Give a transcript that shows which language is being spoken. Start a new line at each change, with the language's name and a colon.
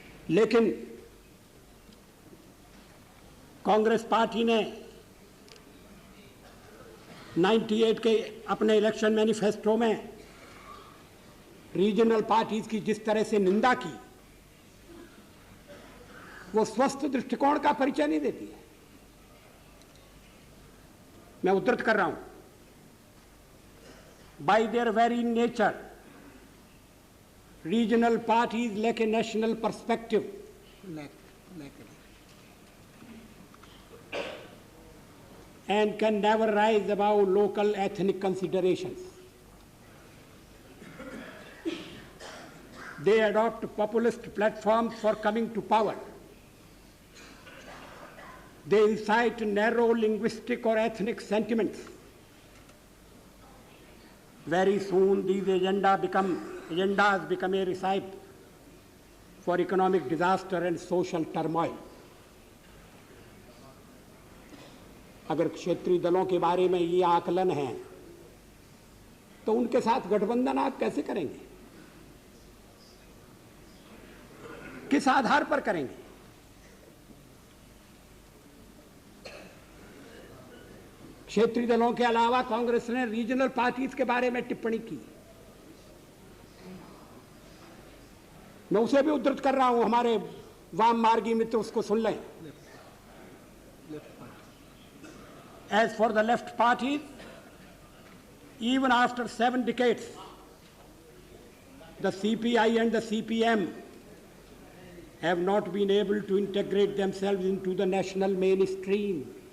Hindi: लेकिन कांग्रेस पार्टी ने 98 के अपने इलेक्शन मैनिफेस्टो में रीजनल पार्टीज की जिस तरह से निंदा की, वो स्वस्थ दृष्टिकोण का परिचय नहीं देती है। मैं उद्धृत कर रहा हूं,
English: By their very nature regional parties lack a national perspective, and can never rise above local ethnic considerations. They adopt populist platforms for coming to power. They incite narrow linguistic or ethnic sentiments. Very soon these agendas become a recipe for economic disaster and social turmoil.
Hindi: अगर क्षेत्रीय दलों के बारे में ये आकलन है तो उनके साथ गठबंधन आप कैसे करेंगे? किस आधार पर करेंगे? क्षेत्रीय दलों के अलावा कांग्रेस ने रीजनल पार्टीज के बारे में टिप्पणी की। मैं उसे भी उद्धृत कर रहा हूं, हमारे वाम मार्गी मित्र उसको सुन लें।
English: As for the left parties, even after 7 decades, the CPI and the CPM have not been able to integrate themselves into the national mainstream.